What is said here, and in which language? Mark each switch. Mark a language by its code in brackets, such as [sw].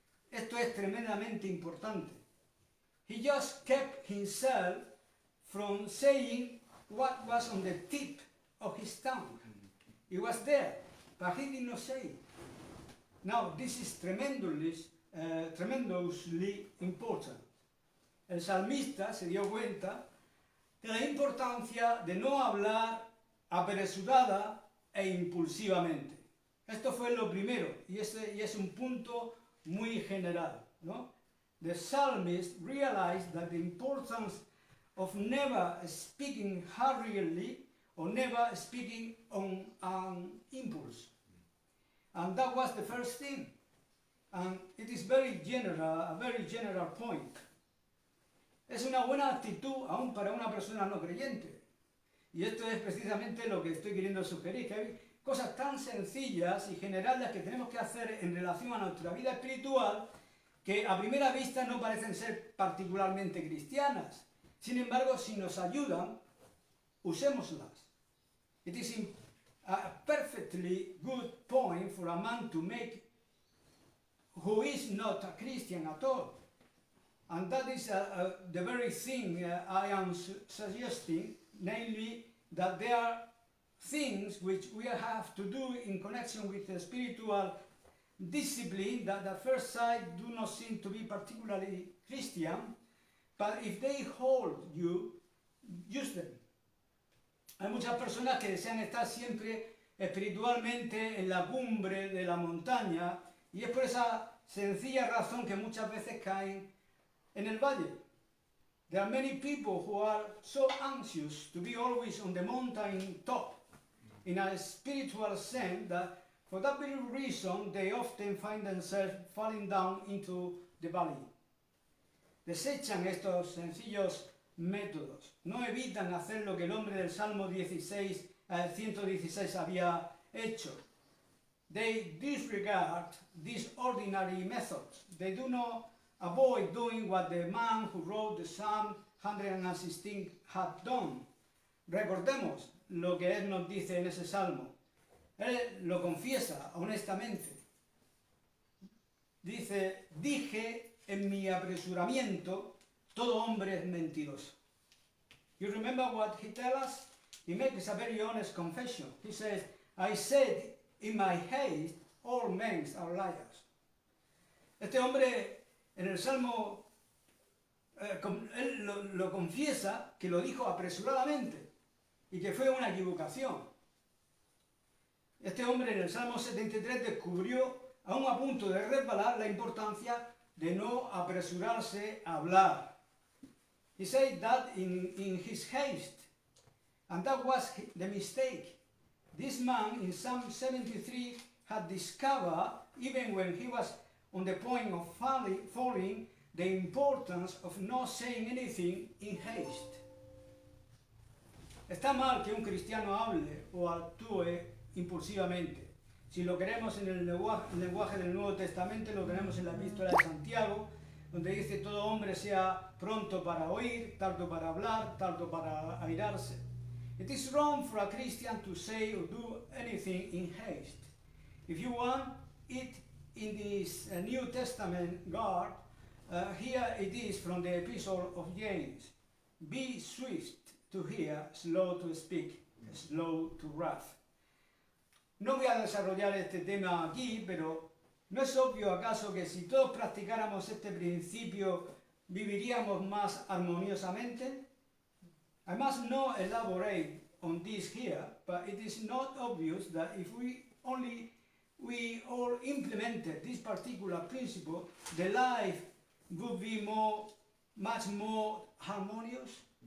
[es] Esto es tremendamente importante. [en] He just kept himself from saying what was on the tip of his tongue. It was there, but he did not say it. Now, this is tremendously important. [es] El salmista se dio cuenta de la importancia de no hablar apresurada e impulsivamente. Esto fue lo primero, y es un punto muy general, ¿no? [en] The psalmist realized that the importance of never speaking hurriedly or never speaking on an impulse. And that was the first thing. And it is a very general point. [es] Es una buena actitud aún para una persona no creyente. Y esto es precisamente lo que estoy queriendo sugerir, que hay cosas tan sencillas y generales que tenemos que hacer en relación a nuestra vida espiritual que a primera vista no parecen ser particularmente cristianas. Sin embargo, si nos ayudan, usémoslas. [en] It is a perfectly good point for a man to make who is not a Christian at all. And that is the very thing I am suggesting, namely that there are things which we have to do in connection with the spiritual discipline that at first sight do not seem to be particularly Christian, but if they hold you, use them. [es] Hay muchas personas que desean estar siempre espiritualmente en la cumbre de la montaña, y es por esa sencilla razón que muchas veces caen en el valle. [en] There are many people who are so anxious to be always on the mountain top in a spiritual sense that for that very reason they often find themselves falling down into the valley. [es] Desechan estos sencillos métodos, no evitan hacer lo que el hombre del Salmo 116 había hecho. [en] They disregard these ordinary methods. They do not avoid doing what the man who wrote the Psalm 116 had done. [es] Recordemos lo que él nos dice en ese salmo. Él lo confiesa honestamente. Dice, dije en mi apresuramiento, todo hombre es mentiroso. [en] You remember what he tells us? He makes a very honest confession. He says, I said in my haste, all men are liars. [es] Este hombre en el Salmo, él lo confiesa, que lo dijo apresuradamente y que fue una equivocación. Este hombre en el Salmo 73 descubrió, aún a punto de resbalar, la importancia de no apresurarse a hablar. [en] He said that in his haste, and that was the mistake. This man in Psalm 73 had discovered, even when he was on the point of falling, the importance of not saying anything in haste. [es] Está mal que un cristiano hable o actúe impulsivamente. Si lo queremos en el lenguaje del Nuevo Testamento, lo tenemos en la Epístola de Santiago, donde dice todo hombre sea pronto para oír, tardo para hablar, tardo para airarse. [en] It is wrong for a Christian to say or do anything in haste. If you want it in this New Testament guard, here it is from the Epistle of James. Be swift to hear, slow to speak, slow to wrath. [es] No voy a desarrollar este tema aquí, pero ¿no es obvio acaso que si todos practicáramos este principio viviríamos más armoniosamente? [en] I must not elaborate on this here, but it is not obvious that if we all implemented this particular principle, the life would be much more harmonious.